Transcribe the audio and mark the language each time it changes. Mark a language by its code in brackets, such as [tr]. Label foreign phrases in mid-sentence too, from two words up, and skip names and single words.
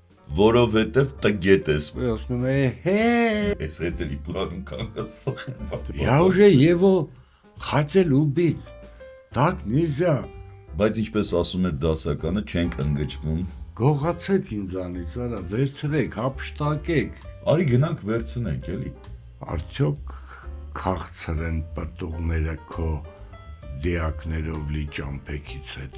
[hy] որովհետև տգետ ես։ Ասում է Ես հետելի պլանում կանգնած։ [ru] Я уже его хотел убить. Так нельзя. [hy] Բայց ինչպես ասում էր դասականը, չենք ընկճվում։ Գողացեք ինձանից, արա, վերցրեք, հափշտակեք։ Արի գնանք վերցնենք, էլի։ Արդյոք քաղցր են պտուղները քո դիակներով լի ճամփեքից հետո։